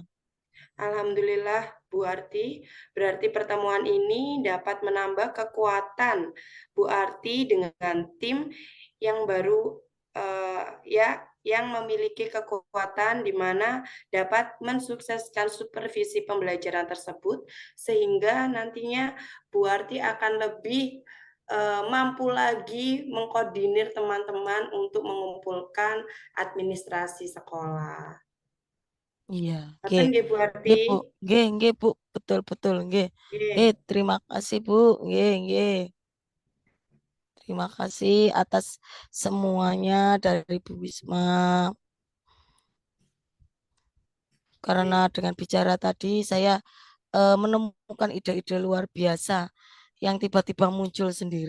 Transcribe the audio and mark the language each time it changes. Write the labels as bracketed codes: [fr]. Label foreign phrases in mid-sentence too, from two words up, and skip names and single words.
[id] Alhamdulillah Bu Arti, berarti pertemuan ini dapat menambah kekuatan Bu Arti dengan tim yang baru ya yang memiliki kekuatan di mana dapat mensukseskan supervisi pembelajaran tersebut sehingga nantinya Bu Arti akan lebih mampu lagi mengkoordinir teman-teman untuk mengumpulkan administrasi sekolah. Iya, [jv] Ngoten nggih. nggih Bu Arti? Nggih, Bu. Nggih, Bu. [id] Betul, betul, [jv] nggih. Nggih, Nggih. [id] terima kasih, [jv] Bu. Nggih, nggih. [id] Terima kasih atas semuanya dari Bu Wisma. Karena dengan bicara tadi saya menemukan ide-ide luar biasa yang tiba-tiba muncul sendiri.